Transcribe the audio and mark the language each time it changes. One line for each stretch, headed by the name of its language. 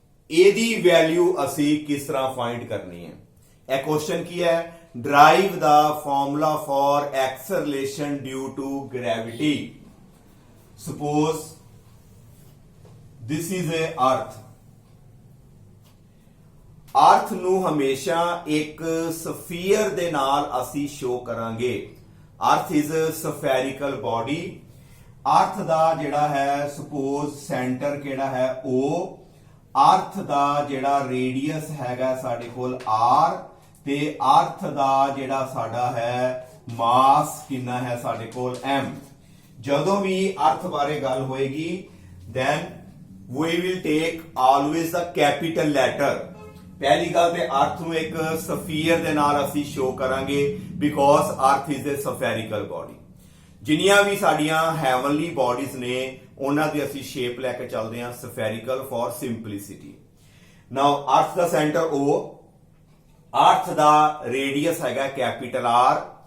Punjabi: ਇਹਦੀ ਵੈਲਿਊ ਅਸੀਂ ਕਿਸ ਤਰ੍ਹਾਂ ਫਾਈਂਡ ਕਰਨੀ ਹੈ? ਇਹ ਕੁਐਸਚਨ ਕੀ ਹੈ?
English: derive the formula for acceleration due to gravity। suppose this is a earth।
Punjabi: ਅਰਥ ਨੂੰ ਹਮੇਸ਼ਾ ਇੱਕ ਸਫੀਅਰ ਦੇ ਨਾਲ ਅਸੀਂ ਸ਼ੋ ਕਰਾਂਗੇ।
English: Earth is spherical body.
Punjabi: ਅਰਥ ਦਾ ਜਿਹੜਾ ਹੈ ਸਪੋਜ਼ ਸੈਂਟਰ ਕਿਹੜਾ ਹੈ? O। ਅਰਥ ਦਾ ਜਿਹੜਾ ਰੇਡੀਅਸ ਹੈਗਾ ਸਾਡੇ ਕੋਲ R। ਤੇ ਅਰਥ ਦਾ ਜਿਹੜਾ ਸਾਡਾ ਹੈ ਮਾਸ ਕਿੰਨਾ ਹੈ ਸਾਡੇ ਕੋਲ? m। ਜਦੋਂ ਵੀ ਅਰਥ ਬਾਰੇ ਗੱਲ ਹੋਏਗੀ
English: then we will take always the capital letter।
Punjabi: ਪਹਿਲੀ ਗੱਲ ਤੇ ਅਰਥ ਨੂੰ ਇੱਕ ਸਫੀਅਰ ਦੇ ਨਾਲ ਅਸੀਂ ਸ਼ੋ ਕਰਾਂਗੇ
English: Because earth is a spherical body.
Punjabi: ਜਿੰਨੀਆਂ ਵੀ ਸਾਡੀਆਂ ਹੈਵਨਲੀ ਬਾਡੀਜ਼ ਨੇ ਉਹਨਾਂ ਦੀ ਅਸੀਂ ਸ਼ੇਪ ਲੈ ਕੇ ਚੱਲਦੇ ਹਾਂ ਸਫੈਰਿਕਲ ਫॉर ਸਿੰਪਲਿਸਿਟੀ। ਨਾਓ ਅਰਥ ਦਾ ਸੈਂਟਰ O। ਅਰਥ ਦਾ ਰੇਡੀਅਸ ਹੈਗਾ ਕੈਪੀਟਲ R।